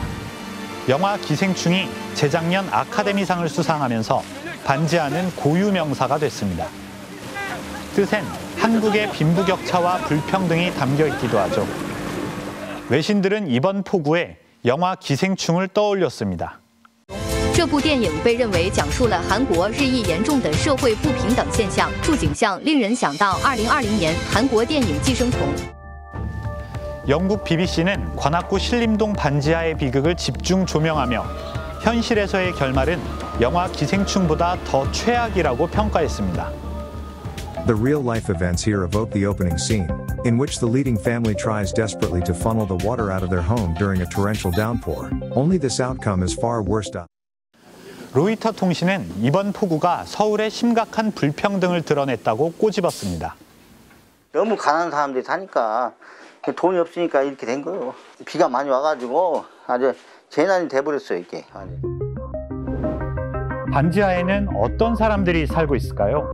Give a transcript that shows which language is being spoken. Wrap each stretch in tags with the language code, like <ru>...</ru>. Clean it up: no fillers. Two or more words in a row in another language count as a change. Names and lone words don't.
<ko>영화 기생충이 재작년 아카데미상을 수상하면서 반지하는 고유 명사가 됐습니다. 뜻엔 한국의 빈부격차와 불평등이 담겨 있기도 하죠. 외신들은 이번 폭우에 영화 기생충을 떠올렸습니다.</ko> <zh>这部电影被认为讲述了韩国日益严重的社会不平等现象，触景像令人想到2020年韩国电影《寄生虫》。</zh> <ko>영국 BBC는 관악구 신림동 반지하의 비극을 집중 조명하며 현실에서의 결말은 영화 기생충보다 더 최악이라고 평가했습니다.</ko> <en>The real-life events here evoke the opening scene, in which the leading family tries desperately to funnel the water out of their home during a torrential downpour. Only this outcome is far worse.</en> <ko>로이터 통신은 이번 폭우가 서울의 심각한 불평등을 드러냈다고 꼬집었습니다. 너무 가난한 사람들이 사니까 돈이 없으니까 이렇게 된 거예요. 비가 많이 와가지고 아주 재난이 돼버렸어요 이게. 반지하에는 어떤 사람들이 살고 있을까요?</ko>